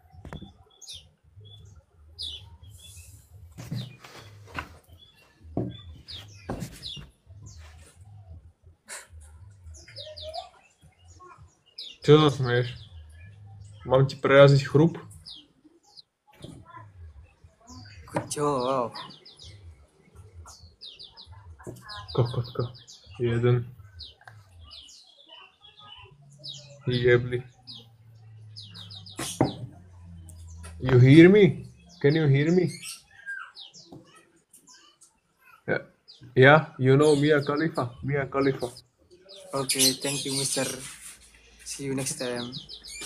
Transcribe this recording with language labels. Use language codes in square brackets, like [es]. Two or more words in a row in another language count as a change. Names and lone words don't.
[sk] Čo sa smieš? Mám ti preraziť chrup? Kucok. Kokotka. Jeden. Jebli. [en] You hear me? Can you hear me? Yeah, you know Mia Khalifa. Okay, thank you, Mr. See you next time.